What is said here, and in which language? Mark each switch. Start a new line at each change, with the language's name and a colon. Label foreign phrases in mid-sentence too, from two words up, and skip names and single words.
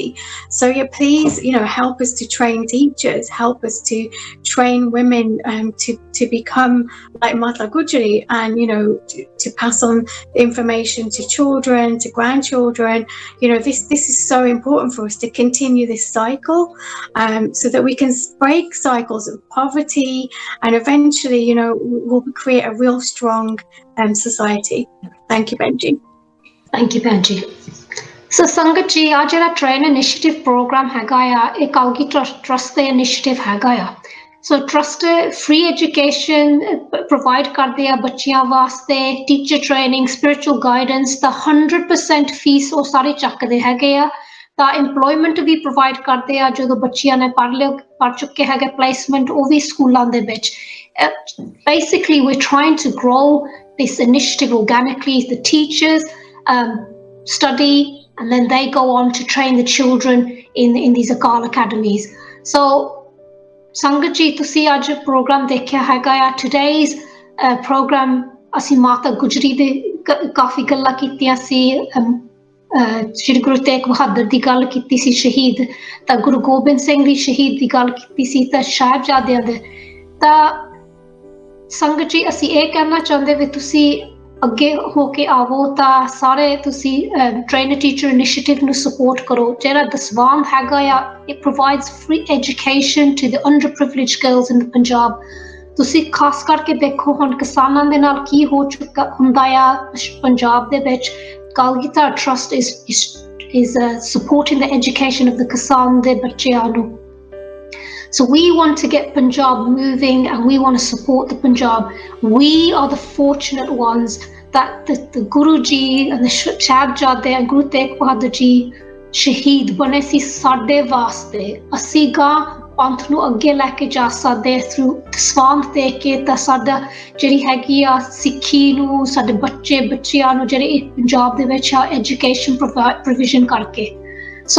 English: So please, help us to train teachers, help us to train women to become like Mata Gujari, and to pass on information to children, to grandchildren. This is so important for us to continue this cycle, so that we can break cycles of poverty, and eventually, we'll create a real strong society. Thank you, Benji. Thank you,
Punjabi: Benji. So ਸੰਗਤ ਜੀ ਆ ਜਿਹੜਾ
English: train initiative program
Punjabi: ਹੈਗਾ ਆ ਇਹ ਕਾਲਗੀ ਟਰਸਟ ਦਾ ਇਨੀਸ਼ੀਏਟਿਵ ਹੈਗਾ ਆ
English: so trust free education provide
Punjabi: ਕਰਦੇ ਆ ਬੱਚਿਆਂ ਵਾਸਤੇ
English: teacher training spiritual guidance
Punjabi: ਤਾਂ 100% ਫੀਸ ਉਹ ਸਾਰੇ ਚੱਕਦੇ ਹੈਗੇ ਆ ਤਾਂ ਇੰਪਲੋਇਮੈਂਟ ਵੀ ਪ੍ਰੋਵਾਈਡ ਕਰਦੇ ਆ ਜਦੋਂ ਬੱਚਿਆਂ ਨੇ ਪੜ੍ਹ ਚੁੱਕੇ ਹੈਗੇ ਪਲੇਸਮੈਂਟ ਉਹ ਵੀ ਸਕੂਲਾਂ ਦੇ ਵਿੱਚ
English: basically we're trying to grow this initiative organically. The teachers study and then they go on to train the children in these Akal academies.
Punjabi: So Sangat ji ਤੁਸੀਂ ਅੱਜ ਪ੍ਰੋਗਰਾਮ ਦੇਖਿਆ ਹੈਗਾ ਆ
English: today's program
Punjabi: ਅਸੀਂ ਮਾਤਾ ਗੁਜਰੀ ਦੇ ਕਾਫੀ ਗੱਲਾਂ ਕੀਤੀਆਂ ਸੀ ਸ਼੍ਰੀ ਗੁਰੂ ਤੇਗ ਬਹਾਦਰ ਦੀ ਗੱਲ ਕੀਤੀ ਸੀ ਸ਼ਹੀਦ ਤਾਂ ਗੁਰੂ ਗੋਬਿੰਦ ਸਿੰਘ ਦੀ ਸ਼ਹੀਦ ਦੀ ਗੱਲ ਕੀਤੀ ਸੀ ਤਾਂ ਸਾਹਿਬਜ਼ਾਦਿਆਂ ਦੇ ਤਾਂ ਸੰਗਤ ਜੀ ਅਸੀਂ ਇਹ ਕਹਿਣਾ ਚਾਹੁੰਦੇ ਵੀ ਤੁਸੀਂ ਅੱਗੇ ਹੋ ਕੇ ਆਵੋ ਤਾਂ ਸਾਰੇ ਤੁਸੀਂ
English: trainer teacher initiative
Punjabi: ਨੂੰ ਸਪੋਰਟ ਕਰੋ ਜਿਹੜਾ ਦਸਵਾਨ ਹੈਗਾ ਆ
English: it provides free education to the underprivileged girls in the Punjab
Punjabi: ਤੁਸੀਂ ਖਾਸ ਕਰਕੇ ਦੇਖੋ ਹੁਣ ਕਿਸਾਨਾਂ ਦੇ ਨਾਲ ਕੀ ਹੋ ਚੁੱਕਾ ਹੁੰਦਾ ਆ ਪੰਜਾਬ ਦੇ ਵਿੱਚ
English: Kalgita Trust is supporting the education of the
Punjabi: ਕਿਸਾਨ ਦੇ ਬੱਚਿਆਂ ਨੂੰ
English: So we want to get Punjab moving and we want to support the Punjab. We are the fortunate ones that the Guru Ji and the Sahibzade and Guru Tegh Bahadur Ji
Punjabi: ਸ਼ਹੀਦ ਬਣੇ ਸੀ ਸਾਡੇ ਵਾਸਤੇ ਅਸੀਂ ਗਾ ਪੰਥ ਨੂੰ ਅੱਗੇ ਲੈ ਕੇ ਜਾ ਸਕਦੇ ਥਰੂ ਸਵਾਂਗ ਦੇ ਕੇ ਤਾਂ ਸਾਡਾ ਜਿਹੜੀ ਹੈਗੀ ਆ ਸਿੱਖੀ ਨੂੰ ਸਾਡੇ ਬੱਚਿਆਂ ਨੂੰ ਜਿਹੜੇ ਪੰਜਾਬ ਦੇ ਵਿੱਚ ਆ
English: education provision
Punjabi: ਕਰਕੇ ਸੋ